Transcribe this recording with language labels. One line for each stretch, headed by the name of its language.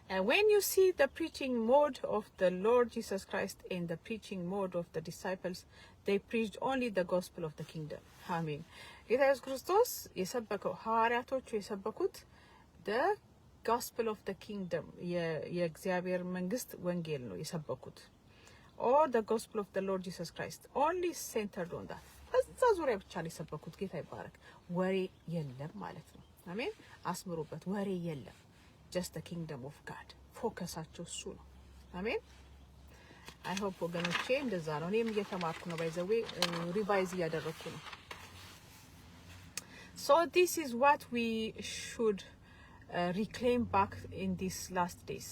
English: when you see the preaching mode of the Lord Jesus Christ and the preaching mode of the disciples, they preached only the gospel of the kingdom.
Amharic: አሜን። ጌታ ኢየሱስ ክርስቶስ የሰበከው ሐዋርያቶቹ የሰበኩት
English: the gospel of the kingdom
Amharic: የእግዚአብሔር መንግስት ወንጌል ነው የሰበኩት።
English: or the gospel of the Lord Jesus Christ only centered on that.
Amharic: በዛ ዙሪያ ብቻ ነው የሰበኩት። ጌታ ይባረክ። ወሬ የለም ማለት ነው። አሜን። አስምሩበት። ወሬ የለም።
English: just the kingdom of God
Amharic: ፎከሳቸው እሱ ነው። አሜን። I hope ወገኖቼ እንደዛ ነው። እኔም እየተማርኩ ነው። by the way ሪቫይዝ እያደረኩ ነው።
English: so this is what we should reclaim back in these last days.